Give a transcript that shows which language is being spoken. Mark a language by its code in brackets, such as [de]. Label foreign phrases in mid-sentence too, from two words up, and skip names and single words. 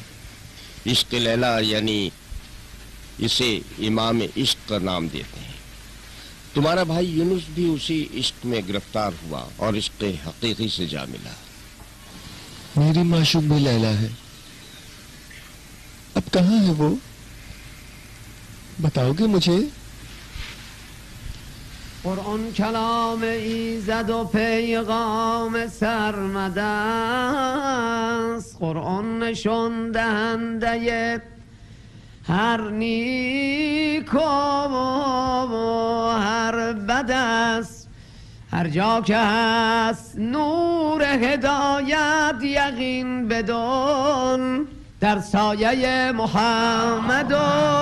[hi] इश्क लैला यानी इसे इमाम इश्क का नाम देते हैं। तुम्हारा भाई यूनुस भी उसी इश्क में गिरफ्तार हुआ और इश्क हकीकी से जा मिला। मेरी माशूक भी लैला है। अब कहाँ है वो? बताओगे मुझे? [fa] قرآن کلام ایزد و پیغام سرمد است قرآن نشان دهنده هر نیکو و هر بد است هر جا که هست نور هدایت یقین بدان در سایه محمد و